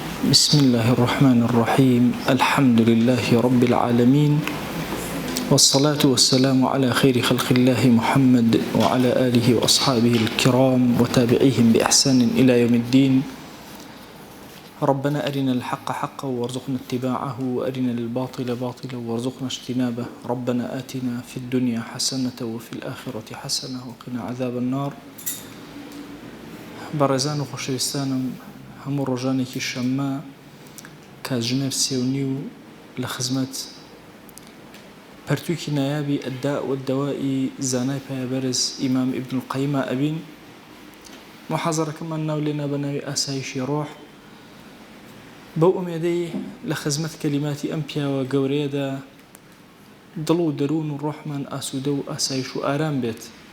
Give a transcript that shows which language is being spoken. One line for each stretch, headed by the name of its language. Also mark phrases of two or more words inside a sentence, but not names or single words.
Arabic: بسم الله الرحمن الرحيم الحمد لله رب العالمين والصلاة والسلام على خير خلق الله محمد وعلى آله وأصحابه الكرام وتابعيهم بإحسان إلى يوم الدين. ربنا أرنا الحق حقا وارزقنا اتباعه وأرنا الباطل باطلا وارزقنا اجتنابه. ربنا آتنا في الدنيا حسنة وفي الآخرة حسنة وقنا عذاب النار.
Central Kurdish: بەڕێزان و خۆشەویستانم، هەموو ڕۆژانێکی شەممە کاتژمێر 3:30 لە خزمەت پەرتووکی نایابی ئەدداء والدەوای زانای پایەبەرز ئیمام ئیبن القەییمە ئەبین. محاضەرەکەمان ناو لێنا بە ناوی ئاسایشی ڕۆح، بەو ئومێدەی لە خزمەت کەلیماتی ئەم پیاوە گەورەیەدا دڵ و دەروون و ڕۆحمان ئاسوودە و ئاسایش و ئارام بێت.